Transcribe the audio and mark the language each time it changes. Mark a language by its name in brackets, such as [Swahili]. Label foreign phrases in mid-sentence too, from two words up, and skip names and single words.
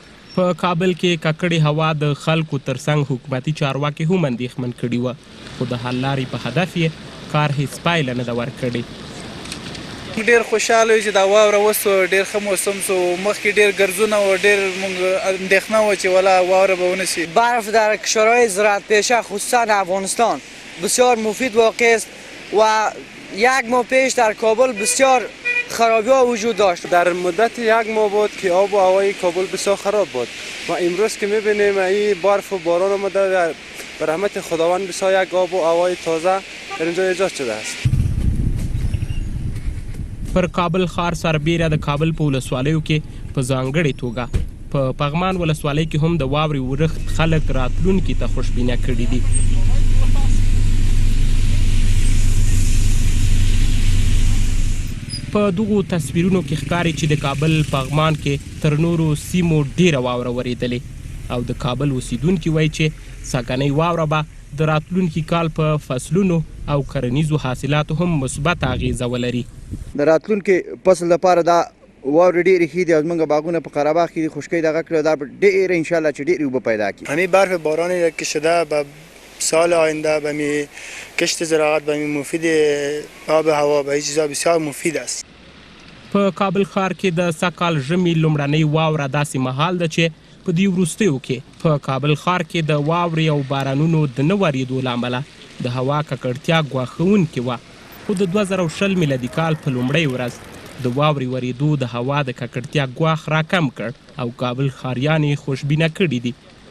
[Pashto] په کابل کې ککړې هوا د خلکو ترڅنګ حکومتي چارواکي هم اندېښمن کړي وه، خو د حل لارې په هدف یې کار هیڅ پایله نه ده ورکړې. ډېر خوشحاله یو چې دا واوره وسو، ډېر ښه موسم سو. مخکې ډېر ګرځونه و، ډېر موږ اندېښنه وه چې والا واوره به ونه شي. [Persian] برف در کشورهای زراعت پیشه خصوصا افغانستان بسیار مفید واقع است و 1 ماه پیش در کابل بسیار خرابی ها وجود داشت. در مدت 1 ماه بود که آب و هوای کابل بسیار خراب بود و امروز که میبینیم این برف و باران آمده به رحمت خداوند بسیار یک آب و هوای تازه در اینجا ایجاد شده است. [Pashto] پر کابل ښار سربیره د کابل په ولسوالیو کې په ځانګړې توګه په پغمان ولسوالۍ کې هم د واورې ورښت خلک راتلونکي ته خوشبینه کړي دي. په دغو تصویرونو کې ښکاري چې د کابل پغمان کې تر نورو سیمو ډیره واوره ورېدلې او د کابل اوسیدونکي وایي چې سږنۍ واوره به د راتلونکي کال په فصلونو او کرنیزو حاصلاتو هم مثبت اغیزه ولري. د راتلونکي فصل لپاره دا واورې ډېرې ښې دي او زموږ باغونه په قره باغ کې دي خشکۍ دغه کړې دا ډېره انشاءالله چې ډېرې اوبه پیدا کړي. [Persian] همین برف بارانی که شده به سال آینده به می کشت زراعت به می مفید آب هوا به چیزا بسیار مفید است. [Pashto] په کابل ښار کې د سږکال ژمي لومړنۍ واوره داسې مهال ده چې په دې وروستیو کې په کابل ښار کې د واورې او بارانونو د نه ورېدو له امله د هوا ککړتیا ګواښونکې وه، خو د 2020 میلادي کال په لومړۍ ورځ د واورې ورېدو د هوا د ککړتیا ګواښ راکم کړ او کابل ښاریان یې خوشبینه کړي دي.